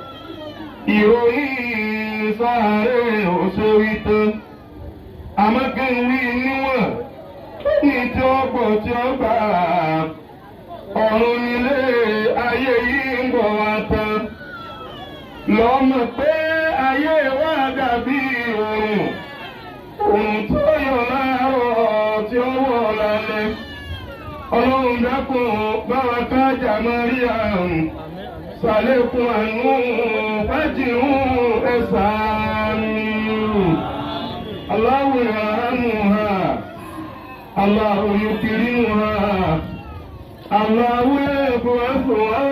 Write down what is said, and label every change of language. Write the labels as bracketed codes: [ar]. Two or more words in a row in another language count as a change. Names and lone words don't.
[yo] ìròyìn sàárè ò ṣe wí tán àmọ́ kí n wí níwọ̀n ní tí ó pọ̀ tí ó gbà ọ̀run nílé ayé yìí ń bọ̀ wá tán lọ́mọ pé ayé wa dàbí òrùn tó yọ láàárọ̀ tí ó wọ̀ lálẹ́ ọlọ́run dákun báwa kájà Mariam sàlékún àánú fájìrún ẹ̀sánú [ar] الله يرحمها الله يكرمها الله يغفرها.